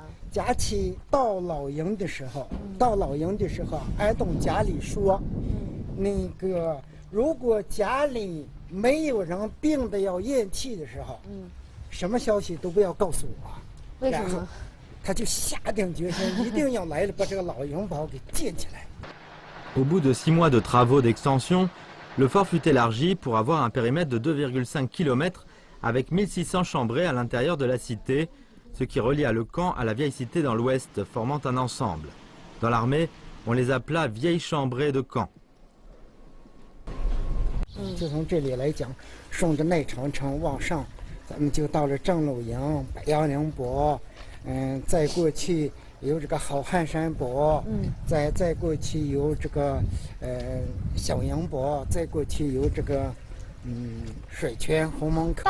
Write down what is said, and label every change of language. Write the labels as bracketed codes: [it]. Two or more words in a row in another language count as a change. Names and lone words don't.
[zh] 贾体到老营的时候，安东家里说，那个如果家里没有人病的要咽气的时候，什么消息都不要告诉我。为什么？他就下定决心，一定要来了把这个老营堡给建起来。 [fr] Au bout de 6 mois de travaux d'extension, le fort fut élargi pour avoir un périmètre de 2,5 km avec 1600 chambrées à l'intérieur de la cité, ce qui relia le camp à la vieille cité dans l'ouest, formant un ensemble. Dans l'armée, on les appela vieilles chambrées de camp. [zh] 就从这里来讲，顺着内长城往上，咱们就到了正鲁营、北洋陵堡，再过去有这个好汉山堡，再过去有这个小营堡，再过去有这个水泉、红门口。